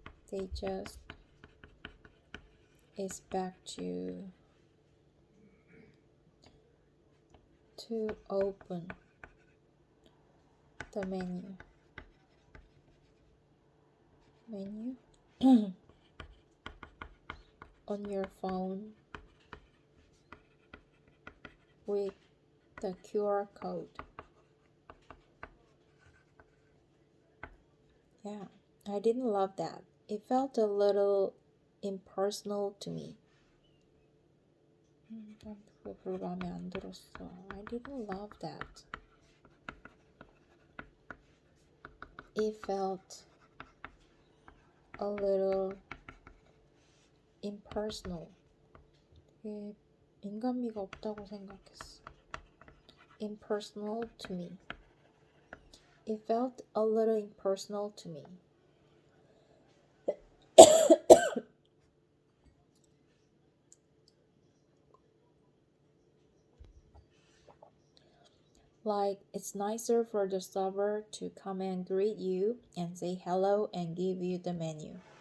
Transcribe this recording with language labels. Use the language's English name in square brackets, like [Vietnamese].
[English] They just expect you to open the menu on your phone with the QR code. Yeah, I didn't love that. It felt a little impersonal to me. [Korean] 난 그거 별로 마음에 안 들었어. [English] I didn't love that. It felt a little impersonal. [Korean] 되게 인간미가 없다고 생각했어. [English] Impersonal to me. It felt a little impersonal to me. Like, it's nicer for the server to come and greet you and say hello and give you the menu.